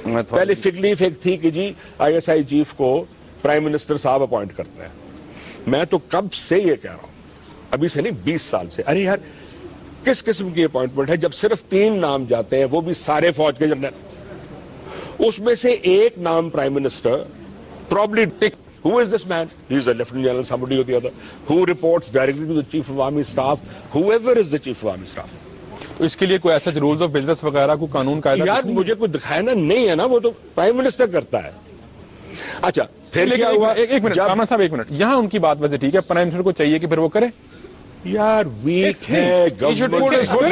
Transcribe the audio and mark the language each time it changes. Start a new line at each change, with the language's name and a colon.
Urdu: پہلے fig leaf ایک تھی کہ جی آئی ایس آئی چیف کو پرائم منسٹر صاحب اپوائنٹ کرتے ہیں. میں تو کب سے یہ کہہ رہا ہوں, ابھی سے نہیں 20 سال سے, ارے یار کس قسم کی اپوائنٹمنٹ ہے جب صرف 3 نام جاتے ہیں, وہ بھی سارے فوج کے جنرل, اس میں سے ایک نام prime minister probably tick
English: Who is this man? He is a Lieutenant General, somebody or the other. Who reports directly to the Chief of Army Staff? Whoever is the Chief of Army Staff.
Urdu: تو اس کے لیے کوئی ایسا rules of business وغیرہ کو قانون قاعدہ یار مجھے کوئی دکھائے نا, نہیں ہے نا, وہ تو پرائم منسٹر کرتا ہے. اچھا پھر کیا ہوا؟ ایک منٹ کامران صاحب, ایک منٹ, یہاں ان کی بات ویسے ٹھیک ہے, پرائم منسٹر کو چاہیے کہ پھر وہ کرے. یار ویک ہے گورنمنٹ